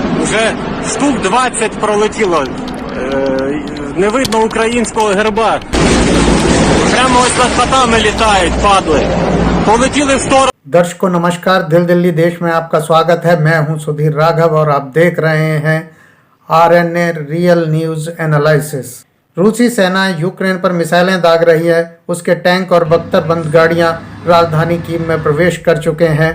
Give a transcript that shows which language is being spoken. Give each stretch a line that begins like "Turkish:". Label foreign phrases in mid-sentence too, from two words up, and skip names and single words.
Ukrainian: Вже штук 20 пролетіло. Не видно українського герба. Прямо ось над хатами літають, падли. Полетіли в сторону.
Hindi: दर्शकों नमस्कार, दिल दिल्ली देश में आपका स्वागत है। मैं हूं सुधीर राघव और आप देख रहे हैं RNA रियल न्यूज एनालिसिस। रूसी सेना यूक्रेन पर मिसाइलें दाग रही है। उसके टैंक और बख्तरबंद गाड़ियां राजधानी कीव में प्रवेश कर चुके हैं।